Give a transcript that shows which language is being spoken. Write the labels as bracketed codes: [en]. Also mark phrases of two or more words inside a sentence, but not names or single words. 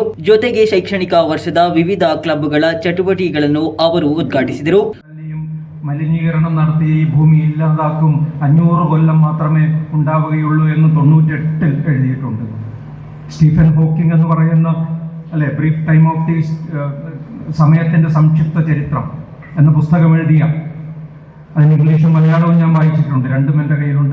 [kn] ಜೊತೆಗೆ ಶೈಕ್ಷಣಿಕ ವರ್ಷದ ವಿವಿಧ ಕ್ಲಬ್ಗಳ ಚಟುವಟಿಕೆಗಳನ್ನು ಅವರು ಉದ್ಘಾಟಿಸಿದರು. [ml] മലിനീകരണം നടത്തി ഈ ഭൂമി ഇല്ലാതാക്കും, 500 കൊല്ലം മാത്രമേ ഉണ്ടാവുകയുള്ളൂ എന്ന് 98 എഴുതിയിട്ടുണ്ട്. സ്റ്റീഫൻ ഹോക്കിംഗ് എന്ന് പറയുന്ന ബ്രീഫ് ടൈം ഓഫ് ദി സമയത്തിൻ്റെ സംക്ഷിപ്ത ചരിത്രം എന്ന പുസ്തകം എഴുതിയ, അതിന് ഇംഗ്ലീഷും മലയാളവും ഞാൻ വായിച്ചിട്ടുണ്ട്, രണ്ടും എൻ്റെ കയ്യിലുണ്ട്.